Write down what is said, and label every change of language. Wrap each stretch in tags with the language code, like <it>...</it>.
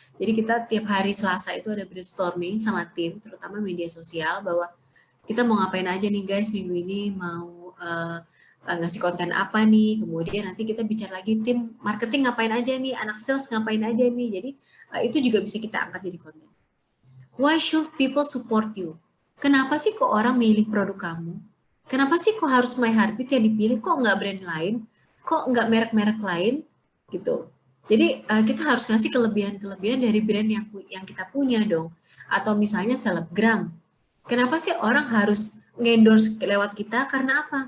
<id>Jadi kita tiap hari Selasa itu ada brainstorming sama tim, terutama media sosial, bahwa kita mau ngapain aja nih guys minggu ini, mau ngasih konten apa nih, kemudian nanti kita bicara lagi tim marketing ngapain aja nih, anak sales ngapain aja nih. Jadi itu juga bisa kita angkat jadi konten.</id> <en>Why should people support you?</en> <id>Kenapa sih kok orang milih produk kamu? Kenapa sih kok harus My Heartbeat yang dipilih? Kok nggak brand lain? Kok nggak merek-merek lain? Gitu. Jadi kita harus ngasih kelebihan-kelebihan dari brand yang kita punya dong. Atau misalnya selebgram. Kenapa sih orang harus ngendorse lewat kita? Karena apa?</id>